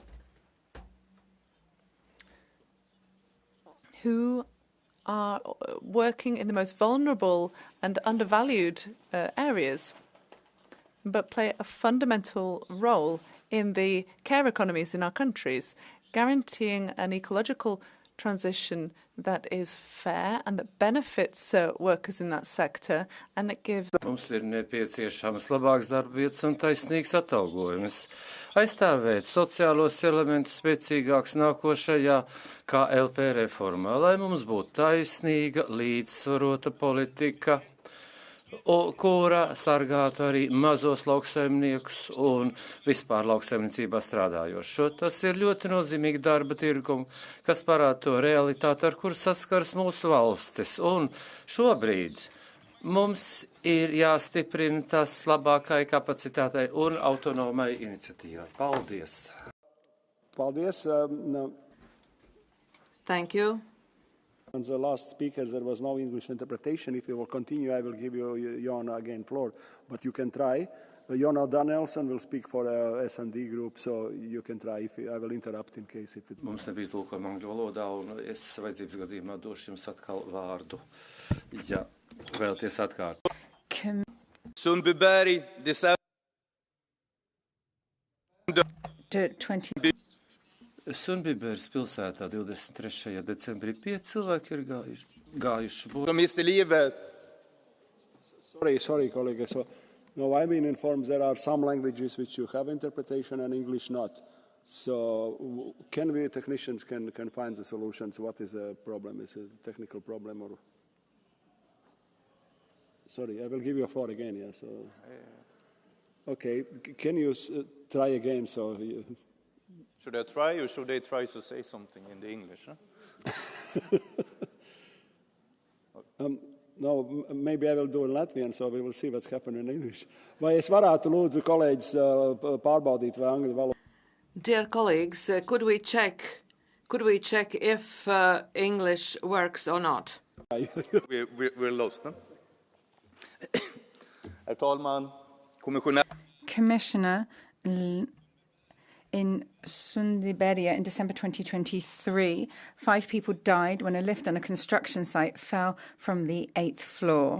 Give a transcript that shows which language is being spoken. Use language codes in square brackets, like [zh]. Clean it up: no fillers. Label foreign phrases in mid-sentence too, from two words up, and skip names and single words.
[en] who are working in the most vulnerable and undervalued areas, but play a fundamental role in the care economies in our countries, guaranteeing an ecological transition that is fair and that benefits workers in that sector and that gives. [lv] Mums ir nepieciešams labāks darba vietas un taisnīgs atalgojums. Aizstāvēt sociālos elementus spēcīgāks nākošajā KLP reformā, lai mums būtu taisnīga, līdzsvarota politika, kura sargātu arī mazos lauksaimniekus un vispār lauksaimniecībā strādājošo. Tas ir ļoti nozīmīgi darba tirgumu, kas parāda to realitāti, ar kuru saskars mūsu valstis. Un šobrīd mums ir jāstiprina tas labākai kapacitātei un autonomai iniciatīvai. Paldies! Paldies. [en] Thank you. And the last speaker, there was no English interpretation. If you will continue, I will give you, Jona, again floor. But you can try. Jona Danielson will speak for S&D group, so you can try. I will interrupt in case if it... [lv] Mums nebija tulkojuma angļu valodā, un es vajadzības gadījumā došu jums atkal vārdu. Ja vēlaties atkārt. [en] Sundbyberg, December 20... [lv] Sundbybergas pilsētā 23. decembrī 5 cilvēki ir gājuši bojā. [en] Sorry, colleague. So, no, I've been informed there are some languages which you have interpretation and English not. So, technicians can find the solutions? What is the problem? Is it a technical problem or? Sorry, I will give you a floor again. Yeah. So, okay, can you try again? So. Should I try, or should they try to say something in the English? Huh? No, maybe I will do in Latvian, so we will see what's happening in English. [lv] Vai es varētu lūdzu kolēģis pārbaudīt vai angļu valodu? [en] Dear colleagues, could we check if English works or not? We're lost, no? [sv] Herr talman, [en] Commissioner, in Sundbyberg in December 2023, 5 people died when a lift on a construction site fell from the 8th floor.